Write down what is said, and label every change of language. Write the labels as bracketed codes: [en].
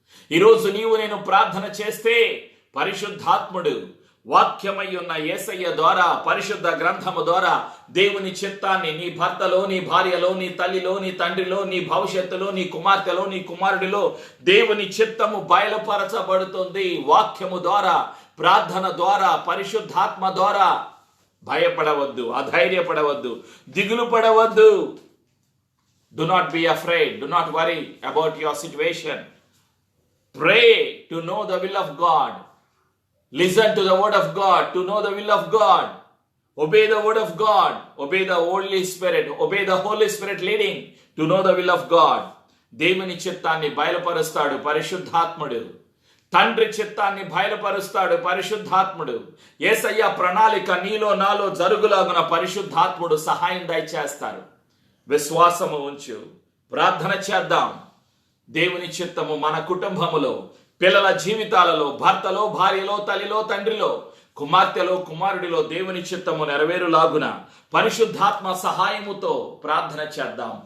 [te] ఈరోజు నీవు నేను ప్రార్థన చేస్తే పరిశుద్ధాత్ముడు వాక్యమై ఉన్న యేసయ్య ద్వారా, పరిశుద్ధ గ్రంథము ద్వారా దేవుని చిత్తాన్ని నీ భర్తలో, నీ భార్యలో, నీ తల్లిలో, నీ తండ్రిలో, నీ భవిష్యత్తులో, నీ కుమార్తెలో, నీ కుమారుడిలో దేవుని చిత్తము బయలుపరచబడుతుంది. వాక్యము ద్వారా, ప్రార్థన ద్వారా, పరిశుద్ధాత్మ ద్వారా. భయపడవద్దు, అధైర్యపడవద్దు, దిగులు పడవద్దు. [en] Do not be afraid. Do not worry about your situation. Pray to know the will of God. Listen to the word of God to know the will of God. Obey the word of God. Obey the Holy Spirit. Obey the Holy Spirit leading to know the will of God. [te] దేవుని చిత్తాన్ని బయలుపరుస్తాడు పరిశుద్ధాత్ముడు. తండ్రి చిత్తాన్ని బయలుపరుస్తాడు పరిశుద్ధాత్ముడు. యేసయ్య ప్రణాళిక నీలో నాలో జరుగులాగున పరిశుద్ధాత్ముడు సహాయం దయచేస్తారు. విశ్వాసము ఉంచు, ప్రార్థన చేద్దాం. దేవుని చిత్తము మన కుటుంబములో, పిల్లల జీవితాలలో, భర్తలో, భార్యలో, తల్లిలో, తండ్రిలో, కుమార్తెలో, కుమారుడిలో దేవుని చిత్తము నెరవేరులాగున పరిశుద్ధాత్మ సహాయముతో ప్రార్థన చేద్దాం.